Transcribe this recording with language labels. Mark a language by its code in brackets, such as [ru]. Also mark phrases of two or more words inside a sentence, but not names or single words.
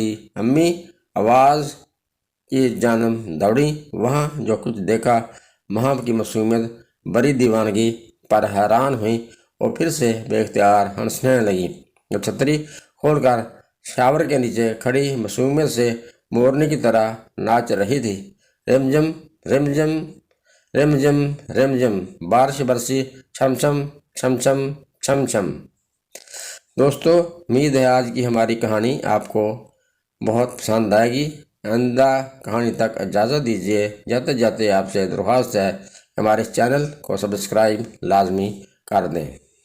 [ur] امی آواز کی جانب دوڑیں۔ وہاں جو کچھ دیکھا، ماہم کی معصومیت بری دیوانگی پر حیران ہوئیں۔ وہ پھر سے بے اختیار ہنسنے لگی۔ جب چھتری کھول کر شاور کے نیچے کھڑی معصومیت سے مورنی کی طرح ناچ رہی تھی۔ رمجم رمجم رمجم رمجم بارش برسی، چھم چھم چھم چھم چھم چھم۔ دوستو، امید ہے آج کی ہماری کہانی آپ کو بہت پسند آئے گی۔ آئندہ کہانی تک اجازت دیجیے، جاتے جاتے آپ سے درخواست ہے ہمارے چینل کو سبسکرائب لازمی کر دیں۔